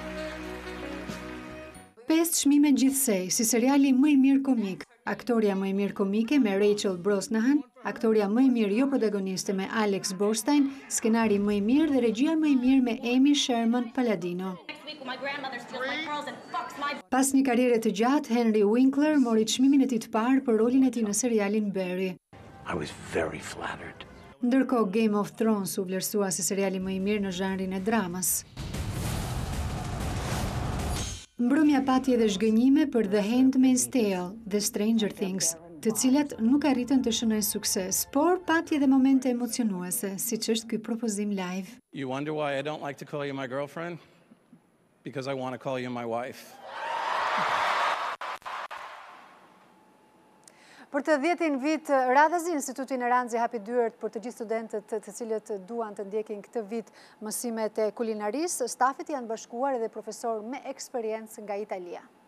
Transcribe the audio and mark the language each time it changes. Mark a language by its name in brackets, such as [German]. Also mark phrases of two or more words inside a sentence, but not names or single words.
[Albanian] 5 çmime gjithsej, si seriali më i mirë komik, aktoria më i mirë komike me Rachel Brosnahan, aktoria më i mirë jo protagoniste me Alex Borstein, skenari më i mirë dhe regjia më i mirë me Amy Sherman Palladino. Pas një karriere të gjatë, Henry Winkler mori çmimin e tij të parë për rolin e tij në serialin Barry. [English] I was very flattered. [Albanian] Ndërkohë Game of Thrones u vlerësua si seriali më i mirë në zhanrin e dramës. Mbrëmja pati edhe zhgënjime për The Handmaid's Tale dhe Stranger Things, të cilat nuk arritën të shënojnë sukses, por pati edhe momente emocionuese, siç është ky propozim live. [English] You wonder why I don't like to call you my girlfriend? Because I want to call you my wife. [Albanian] Për të 10-in vit radhazi, Instituti në Ranzi hapi dyert për të gjithë studentët të cilët duan të ndjekin këtë vit mësimet e kulinarisë. Stafit janë bashkuar edhe profesor me eksperiencë nga Italia.